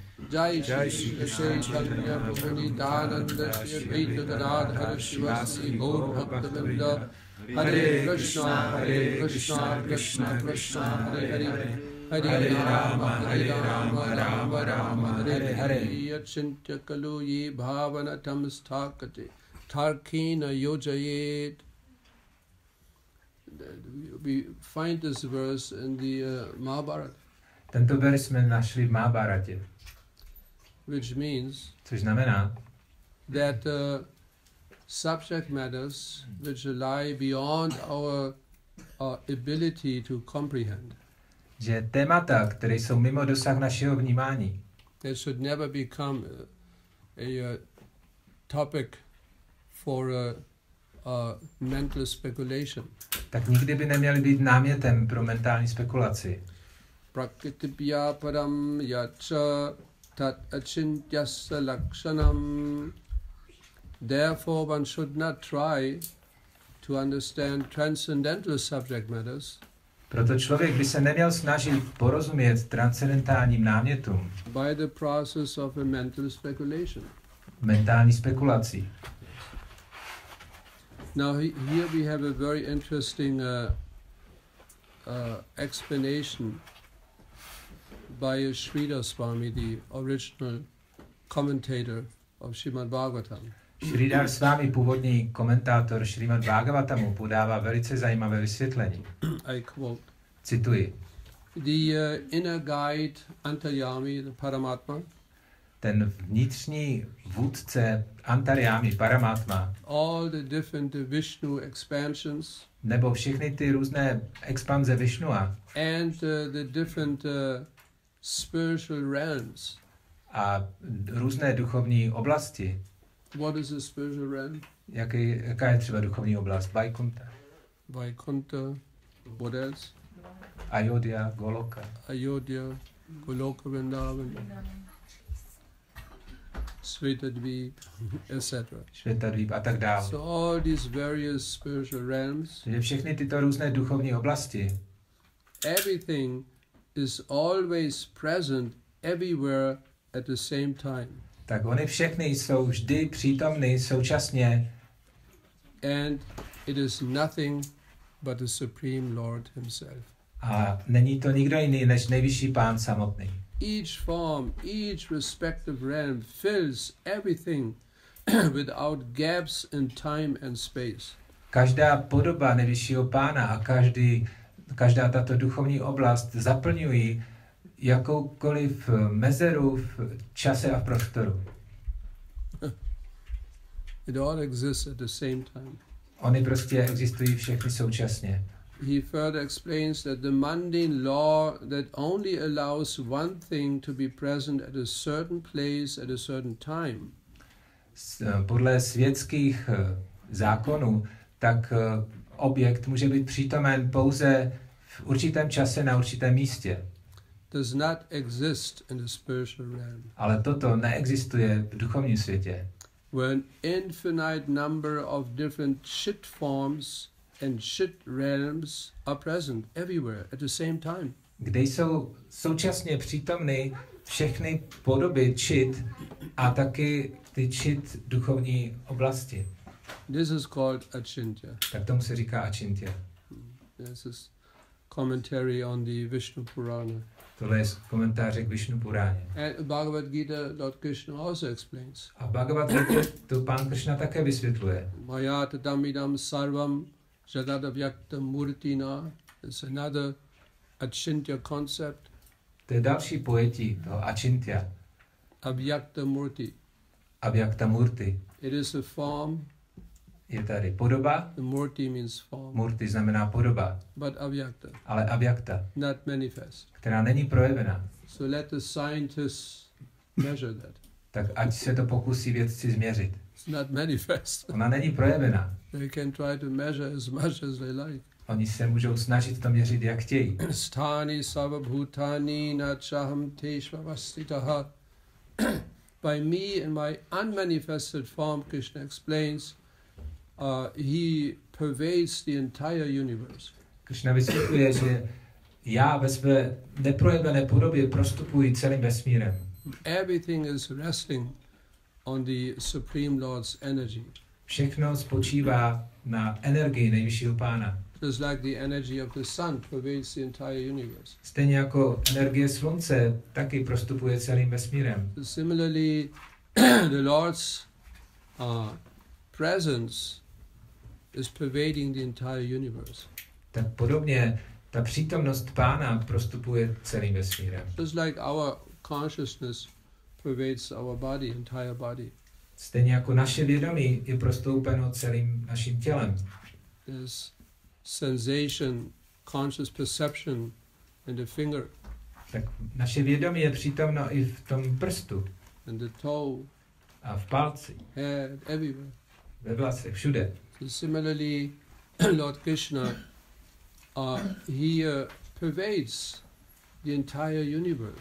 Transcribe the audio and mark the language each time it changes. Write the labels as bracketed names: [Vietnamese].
[Sanskrit] Jai Shri Krishna Chaitanya Prabhu Nityananda Shri Advaita Gadadhara Shivasi Gaur Bhaktavinda Hare Krishna Krishna Krishna Hare Hare Hare Rama Rama Rama Hare Hare Achintya Kalu Ye Bhavanatam Sthakate Tarkina Yojayet. [English] We find this verse in the Mahabharata. [Czech] Tento verš jsme našli v Mahabharatě. [English] Which means, [Czech] což znamená, [English] that subject matters which lie beyond our ability to comprehend, [Czech] že témata, které jsou mimo dosah našeho vnímání, [English] they should never become a topic for a mental speculation. [Czech] Tak nikdy by neměly být námětem pro mentální spekulaci. [Sanskrit] Prakrtibhya param yacha tat achintyasya lakshanam. [English] Therefore one should not try to understand transcendental subject matters. [Czech] Proto člověk by se neměl snažit porozumět transcendentálním námětům. [English] By the process of a mental speculation. [Czech] Mentální spekulací. [English] Now here we have a very interesting explanation by [Czech] Jeho Svatost, [English] the original commentator of Srimad Bhagavatam. [Czech] Jeho Svámí, původní komentátor Srimad Bhagavatamu, podává velice zajímavé vysvětlení. [English] I quote. [Czech] Cituji. [English] The inner guide Antaryami, the Paramatma, [Czech] ten vnitřní vůdce Antaryami, Paramatma, [English] all the different Vishnu expansions, [Czech] nebo všechny ty různé expanze Vishnua, [English] and the different spiritual realms, [Czech] a různé duchovní oblasti. [English] What is a spiritual realm? [Czech] Jaká je třeba duchovní oblast? [English] Vaikuntha. Vaikuntha, what else? Ayodhya, Goloka. Ayodhya, Goloka Vrindavan, Svetadvip, etc. [Czech] Svetadvip a tak dále. [English] So all these various spiritual realms, [Czech] všechny tyto různé duchovní oblasti, [English] everything is always present everywhere at the same time. [Czech] Tak oni všechny jsou vždy přítomny současně. [English] And it is nothing but the Supreme Lord himself. [Czech] A není to nikdo jiný než nejvyšší Pán samotný. [English] Each form, each respective realm fills everything without gaps in time and space. [Czech] Každá podoba nejvyššího Pána a každá tato duchovní oblast zaplňují jakoukoliv mezeru v čase a v prostoru. [English] It all exists at the same time. [Czech] Oni prostě existují všechny současně. [English] He further explains that the mundane law that only allows one thing to be present at a certain place at a certain time. [Czech] Podle světských zákonů, tak objekt může být přítomen pouze v určitém čase na určitém místě. [English] Does not exist in the spiritual realm. [Czech] Ale toto neexistuje v duchovním světě. [English] Where an infinite number of different chit forms and chit realms are present everywhere at the same time. [Czech] Kde jsou současně přítomny všechny podoby chit a taky ty chit duchovní oblasti. [English] This is called achintya. [Czech] Tak tomu se říká achintya. [English] This is commentary on the Vishnu Purana. [Czech] Tohle je komentáře k Vishnu Puráně. [English] And Bhagavad Gita, Lord Krishna also explains. [Czech] A Bhagavad Gita to Pán Krishna také vysvětluje. [Sanskrit] Maya tadamidam sarvam jadadavyakta murtina [English] is another achintya concept. [Czech] To je další pojetí toho achintya. [Sanskrit] Avyakta murti. Avyakta murti. [English] It is a form. [Czech] Je tady podoba. [English] The murti means form. [Czech] Murti znamená podoba. [English] But avyakta. [Czech] Ale avyakta. [English] Not manifest. [Czech] Která není projevena. [English] So let the scientists measure that. [Czech] Tak ať se to pokusí vědci změřit. [English] It's not manifest. [Czech] Ona není projevena. [English] They can try to measure as much as they like. [Czech] Oni se můžou snažit to měřit, jak chtějí. [Sanskrit] Sthani sarvabhutani nachaham teshvavastitaha. [English] By me in my unmanifested form, Krishna explains, he pervades the entire universe. [Czech] Krishna vysvětluje, že já ve své neprojevené podobě prostupuji celým vesmírem. [English] Everything is resting on the Supreme Lord's energy. [Czech] Všechno spočívá na energii nejvyššího Pána. [English] Just like the energy of the sun pervades the entire universe. [Czech] Stejně jako energie slunce taky prostupuje celým vesmírem. [English] Similarly, the Lord's presence is pervading the entire universe. [Czech] Tak podobně ta přítomnost Pána prostupuje celým vesmírem. [English] Just like our consciousness pervades our body, entire body. [Czech] Stejně jako naše vědomí je prostoupeno celým naším tělem. [English] There's sensation, conscious perception in the finger. [Czech] Tak naše vědomí je přítomno i v tom prstu. [English] And the toe. [Czech] A v palci. [English] Head, everywhere. [Czech] Ve vlasech, všude. [English] So similarly, Lord Krishna, he pervades the entire universe.